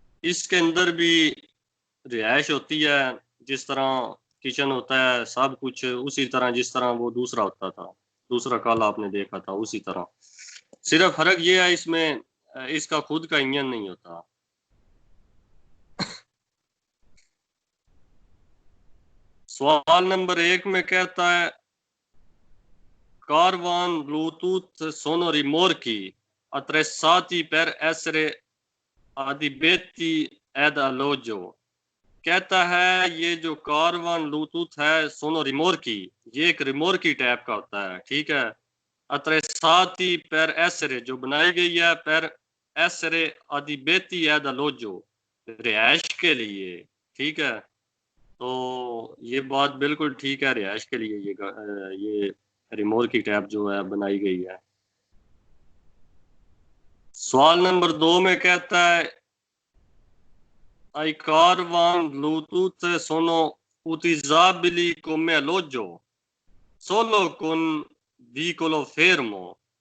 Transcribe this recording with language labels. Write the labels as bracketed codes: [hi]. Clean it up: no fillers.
[hi] इसके अंदर भी रिहाइश होती है, जिस तरह किचन होता है, सब कुछ उसी तरह जिस तरह वो दूसरा होता था, दूसरा कल आपने देखा था, उसी तरह। सिर्फ फर्क ये है, इसमें इसका खुद का इंजन नहीं होता। सवाल नंबर 1 में कहता है Karwan Bluetooth [it] sono rimorchi attrezzati per essere adibiti ad alloggio। [hi] कहता है ये जो कारवान ब्लूटूथ है सोनो रिमोर्की, ये एक रिमोर्की टाइप का होता है। ठीक है, अत्रेसाती [it] per essere [hi] जो बनाई गई है [it] per essere adibiti ad alloggio, [hi] रिहाइश के लिए। ठीक है, तो ये बात बिल्कुल ठीक है, रिहाइश के लिए ये रिमोर्की टैब जो है बनाई गई है। सवाल नंबर 2 में कहता है [it] ai caravan Bluetooth sono utilizzabili come alloggio solo con veicolo fermo।